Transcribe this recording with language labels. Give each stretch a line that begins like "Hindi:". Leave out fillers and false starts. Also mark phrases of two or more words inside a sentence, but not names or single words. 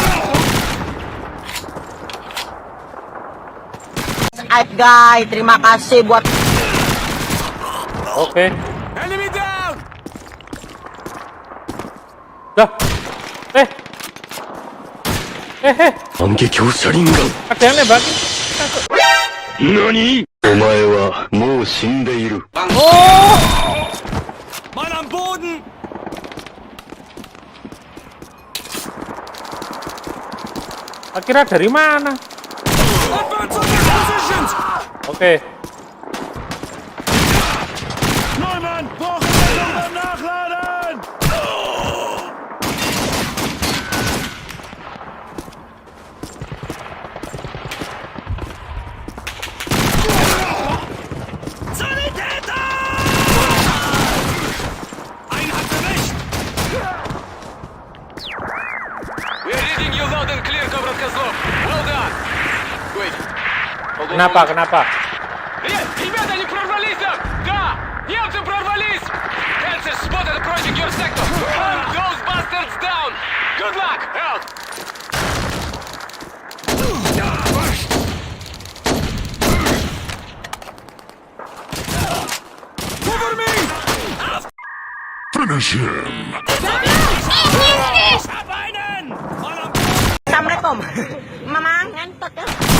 Indonesian: Guys, terima kasih buat. Oke. Dah. Ada yang nembak. Nani? Oh!
German: Mann am Boden!
Indonesian: Akhirnya dari mana? Oke.
German: Neumann, brauchen wir beim Nachladen! Sanitäter! Einheit erwischt!
English: We're reading you loud and clear, Cobra Козлов. Well done. Wait.
Indonesian: Kenapa?
Russian: Ребята, они прорвались там! Да! Немцы прорвались!
English: Panzers spotted approaching your sector! Hunt those bastards down! Good luck! Out! Cover me! Finish him!
Indonesian: Assalamualaikum. Mama ngantuk ya.